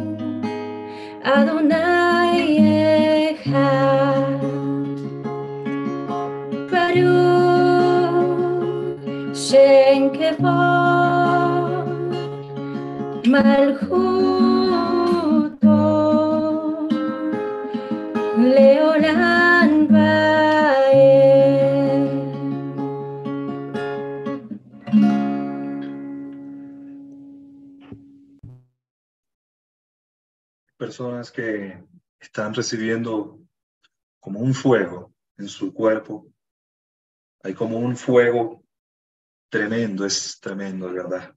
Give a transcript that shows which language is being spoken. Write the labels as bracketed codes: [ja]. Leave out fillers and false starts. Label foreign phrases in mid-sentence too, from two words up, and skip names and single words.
[he] אדני אחד, ברוך שם כבוד מלכותו לעולם ועד. [es] Personas que están recibiendo como un fuego en su cuerpo. Hay como un fuego tremendo, es tremendo, de verdad.